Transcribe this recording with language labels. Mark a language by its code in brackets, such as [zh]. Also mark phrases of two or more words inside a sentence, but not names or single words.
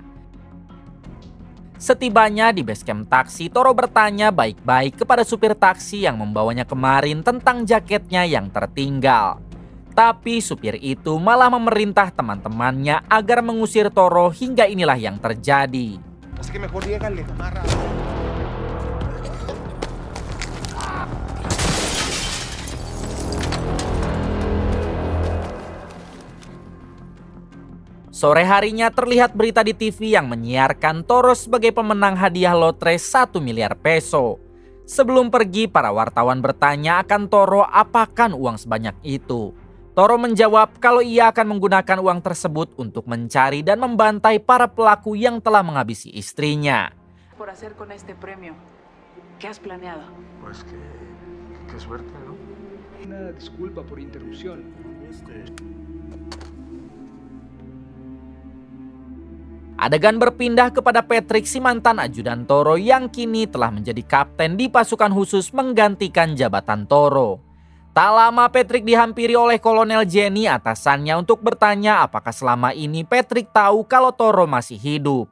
[id] Setibanya di base camp taksi, Toro bertanya baik-baik kepada supir taksi yang membawanya kemarin tentang jaketnya yang tertinggal. Tapi supir itu malah memerintah teman-temannya agar mengusir Toro, hingga inilah yang terjadi. [es] Así que mejor llégale, amarra. [id] Sore harinya terlihat berita di TV yang menyiarkan Toro sebagai pemenang hadiah lotre 1 miliar peso. Sebelum pergi, para wartawan bertanya akan Toro apakan uang sebanyak itu. Toro menjawab kalau ia akan menggunakan uang tersebut untuk mencari dan membantai para pelaku yang telah menghabisi istrinya. [es] Por hacer con este premio. ¿Qué has planeado? Pues qué suerte, ¿no? Una disculpa por interrupción. [id] Adegan berpindah kepada Patrick, si mantan ajudan Toro yang kini telah menjadi kapten di pasukan khusus menggantikan jabatan Toro. Tak lama Patrick dihampiri oleh Kolonel Jenny, atasannya, untuk bertanya apakah selama ini Patrick tahu kalau Toro masih hidup.